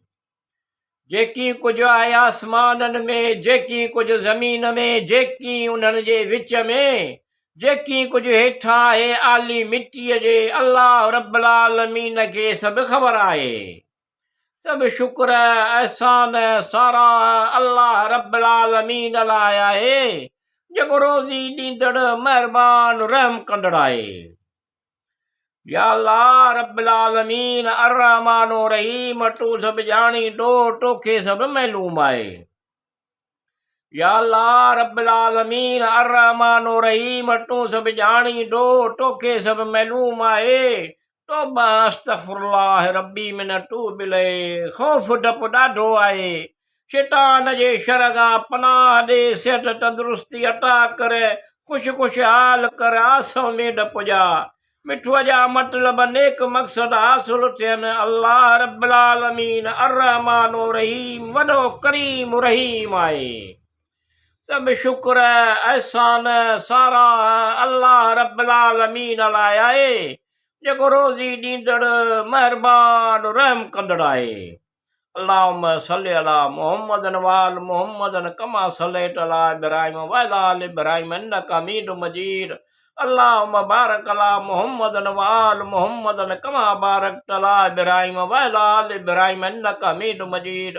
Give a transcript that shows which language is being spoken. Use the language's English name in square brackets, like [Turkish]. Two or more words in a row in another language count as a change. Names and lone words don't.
[Sindhi] जेकी कुझु आहे आसमाननि में, जेकी कुझु ज़मीन में, जेकी उन्हनि जे विच में, जेकी कुझु हेठां आहे आली मिटीअ जे, [Arabic] الله رب العالمين [Sindhi] खे सभु ख़बर आहे। सभु शुक्र एहसान सारा [Arabic] الله رب العالمين [Sindhi] लाइ आहे जेको रोज़ी ॾींदड़ महिरबान रहम कंदड़ आहे। [Arabic] يا الله رب العالمين الرحمن رحيم, [Sindhi] तूं सभु ॼाणींदो, तोखे सभु मालूम आहे। [Arabic] يا الله رب العالمين الرحمن رحيم, [Sindhi] तूं सभु ॼाणींदो, तोखे सभु मालूम आहे। [Arabic] توبة أستغفر الله ربي من توب إليه. [Sindhi] ख़ौफ़ डपु ॾाढो आहे। शैतान जे शर खां पनाह ॾे, सिहत तंदुरुस्ती अता करे, खुशहाल कर, आसो में पुॼा, मिठूअ जा मतिलब नेक मक़सद हासिल थियनि। [Arabic] الله رب العالمين الرحمن رحيم [Sindhi] वॾो करीम रहीम आहे। सभु शुक्र एहसान सारा [Arabic] الله رب العالمين [Sindhi] लाइ आहे जेको रोज़ी ॾींदड़ महिरबान रहम कंदड़ आहे। [Arabic] اللهم صل على محمد وآل محمد كما صليت على إبراهيم وعلى آل إبراهيم إنك حميد مجيد. اللهم بارك على محمد وآل محمد كما باركت على إبراهيم وعلى آل إبراهيم إنك حميد مجيد.